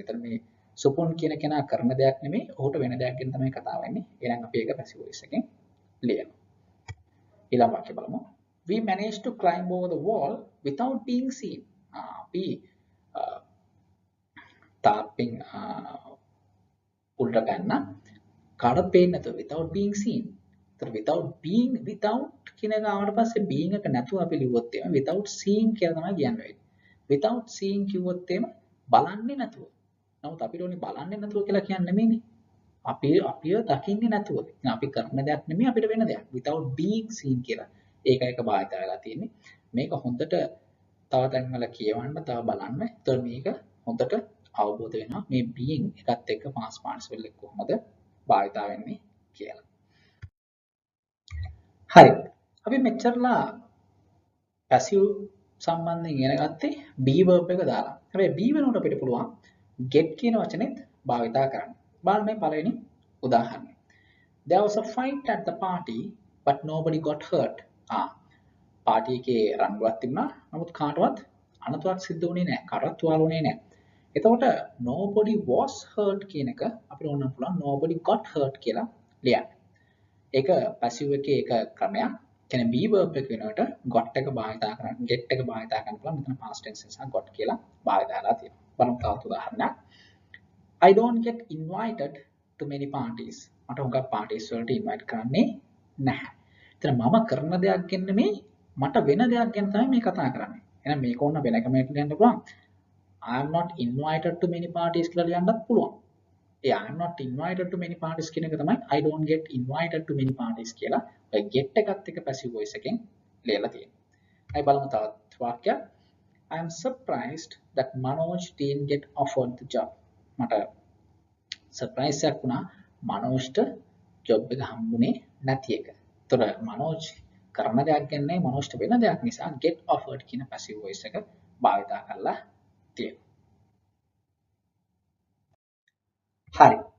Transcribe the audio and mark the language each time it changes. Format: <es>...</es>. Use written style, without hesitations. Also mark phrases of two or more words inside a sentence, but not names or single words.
<si>ඒතර මේ සුපුන් කියන කෙනා කරන දෙයක් නෙමෙයි ඔහුට වෙන දෙයක් ගැන තමයි කතා වෙන්නේ. එහෙනම් අපි ඒක</si> <en>passive voice</en> <si>එකෙන් ලියනවා. ඊළඟ වාක්‍ය බලමු.</si> <en>We managed to climb over the wall without being seen.</en> <si>අපි තාප්පෙන් උල්ට පැන්න කාටවත් පේන්නේ නැතුව</si> <en>without being seen.</en> <si>ඒතර without කියන එක ආවට පස්සේ being එක නැතුව අපි ලිව්වොත් එහෙම</si> <en>without seeing</en> <si>කියලා තමයි කියන්නේ.</si> <en>without seeing</en> <si>කිව්වොත් එහෙම බලන්නේ නැතුව. නමුත් අපිට ඕනේ බලන්නේ නැතුව කියලා කියන්නේ නෙමෙයිනේ. අපිව දකින්නේ නැතුව. අපි කරන දෙයක් නෙමෙයි අපිට වෙන දෙයක්.</si> <en>without being seen</en> <si>කියලා. ඒක එක භාවිත වෙලා තියෙන්නේ. මේක හොඳට තව තැන්වල කියවන්න තව බලන්න. ඒතර මේක හොඳට අවබෝධ වෙනවා මේ being එකත් එක්ක</si> <en>past participle</en> <si>එක කොහොමද භාවිත වෙන්නේ කියලා. හරි. අපි මෙච්චරලා passive සම්බන්ධයෙන් ඉගෙන ගත්තේ</si> <en>be verb</en> <si>එක දාලා. හැබැයි be වෙනකොට අපිට පුළුවන් get කියන වචනේත් භාවිත කරන්න. බලන්න මේ පළවෙනි උදාහරණය.</si> <en>There was a fight at the party but nobody got hurt.</en> <si>පාටි එකේ රණ්ඩුවක් තිබුණා. නමුත් කාටවත් අනතුරක් සිද්ධ වුණේ නැහැ. කාටවත් තුවාල වුණේ නැහැ. එතකොට</si> <en>nobody was hurt</en> <si>කියන එක අපිට ඕන පුළුවන්</si> <en>nobody got hurt</en> <si>කියලා ලියන්න. ඒක passive එකේ එක ක්‍රමයක්. කියන්නේ</si> <en>be verb</en> <si>එක වෙනකොට got එක භාවිත කරන්න, get එක භාවිත කරන්න පුළුවන්. මෙතන past tense නිසා got කියලා භාවිත කරලා තියෙනවා. බලමු තවත් උදාහරණයක්.</si> <en>I don't get invited to many parties.</en> <si>මට හුඟක් parties වලට invite කරන්නේ නැහැ. එතන මම කරන දෙයක් ගැන නෙමෙයි මට වෙන දෙයක් ගැන තමයි මේ කතා කරන්නේ. එහෙනම් මේක ඕන වෙන කමෙන්ට් ලියන්න පුළුවන්.</si> <en>I am not invited to many parties</en> <si>කියලා ලියන්නත් පුළුවන්.</si> <en>I am not invited to many parties</en> <si>කියන එක තමයි</si> <en>I don't get invited to many parties කියලා.</en> <si>ඔය get එකත් එක්ක</si> <en>passive voice</en> <si>එකෙන් ලියලා තියෙනවා. අයි බලමු තවත් වාක්‍යයක්.</si> <en>I am surprised that Manoj didn't get offered the job.</en> <si>මට surprise එකක් වුණා මනෝජ්ට job එක හම්බුනේ නැති එක. ඒතර මනෝජ් කරන දෙයක් ගන්නේ මනෝජ්ට වෙන දෙයක් නිසා</si> <en>get offered</en> <si>කියන</si> <en>passive voice</en> <si>එක භාවිත කරලා තියෙනවා. හරි.</si>